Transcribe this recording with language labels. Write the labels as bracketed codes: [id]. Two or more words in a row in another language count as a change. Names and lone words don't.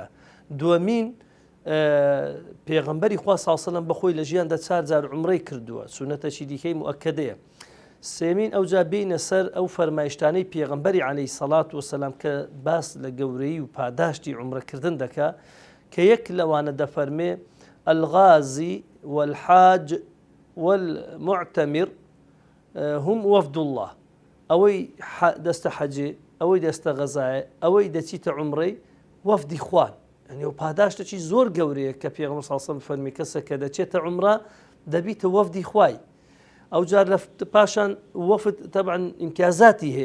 [ckb] دووەمین پێغەمبەری خوا [ar] صلی الله علیه وسلم [ckb] بەخۆی لە ژیاندا 4 جار عومرەی کردووە، سونەتەکی دیکەی موئەکەدەیە. سێمین ئەوجا بینە سەر ئەو فەرمایشتانەی پێغەمبەری [ar] عەلەیهی سەڵات وسەلام [ckb] کە باس لە گەورەی و پاداشتی عومرەکردن دەکا، کە یەک لەوانە دەفەرمێ [ar] الغازی والحاج والمعتمر هم وفد الله، [ckb] ئەوەی دەستە حەجێ، ئەوەی دەستە غەزایە، ئەوەی دەچیتە عومرەی وەفدی خوان. ئەنێ و پاداشتێکی زۆر گەورەیە کە پێغەمبەر [ar] صلی الله علیه و سلم [ckb] فەرمی کەسە کە دەچێتە عومرە دەبیتە وەفدی خوای. ئەو جار لە پاشان وەفد تەبعاً ئیمتیازاتی هەیە.